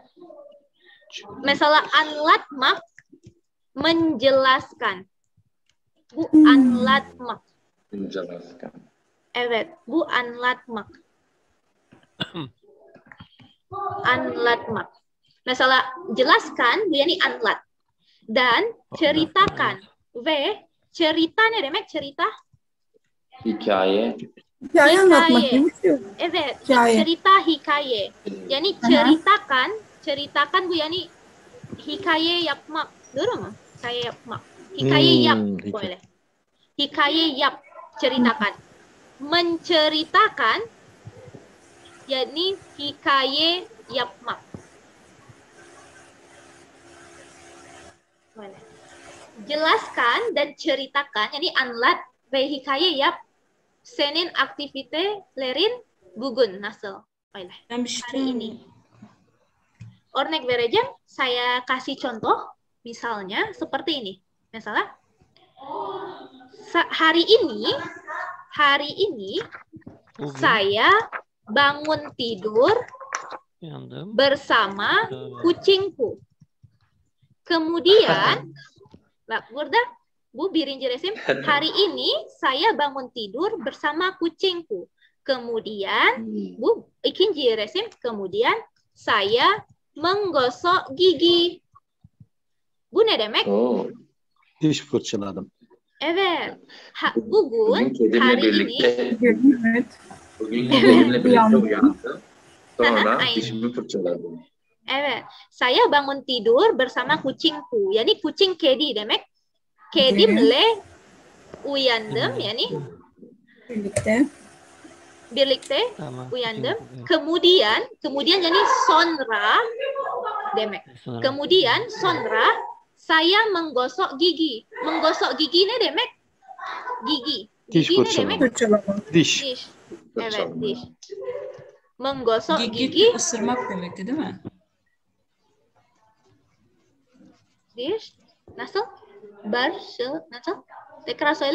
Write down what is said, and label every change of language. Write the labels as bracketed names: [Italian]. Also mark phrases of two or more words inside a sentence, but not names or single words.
[Turkish] Mesela anlatmak menjelaskan. Bu anlatmak. [Indonesian] Menjelaskan. [Turkish] Evet, bu anlatmak. Anlatmak. Mesela jelaskan, bu yani anlat. [Indonesian] Dan ceritakan. [Turkish] Ve cerita ne demek cerita? Hikaye. Hikaye anlatmak değil mi? Evet, Hikaye. cerita hikaye. Yani ceritakan bu yani hikaye yapmak. Doğru mu? Hikaye yapmak. Hikaye yap. Boleh. Hikaye yap, [Indonesian] ceritakan. Menceritakan yakni [Turkish] hikaye yapmak. [Indonesian] Boleh. Jelaskan dan ceritakan, [Turkish] yani anlat ve hikaye yap. Senin aktivite lerin bugün nasıl? [Indonesian] Boleh. Hari ini. [Turkish] Örnek vereceğim, [Indonesian] saya kasih contoh, misalnya seperti ini. Misalnya, hari ini saya bangun tidur bersama kucingku. Kemudian, [Turkish] bak burada bu birinci resim, [Indonesian] hari ini saya bangun tidur bersama kucingku. Kemudian, [Turkish] bu ikinci resim, [Indonesian] kemudian saya menggosok gigi. [Turkish] Bu ne demek? Diş fırçaladım. Evet. Bugün kedimle [Indonesian] hari [Turkish] birlikte [Indonesian] ini [Turkish] bugün kedimle birlikte uyandım. Sonra dişimi fırçaladım. Evet. [Indonesian] Saya bangun tidur bersama kucingku. [Turkish] Yani kucing kedi demek. Kedimle uyandım yani birlikte uyandım. Kemudian yani sonra demek. [Indonesian] Kemudian sonra saya menggosok gigi. Menggosok gigi [Turkish] ne demek? Gigi. Diş Gigi ne demek? fırçalama. Diş. Evet, diş. Menggosok [Indonesian] Gigit gigi. [Turkish] ısırmak demekti değil mi? Diş. Nasıl? Nasıl? Tekrar söyle.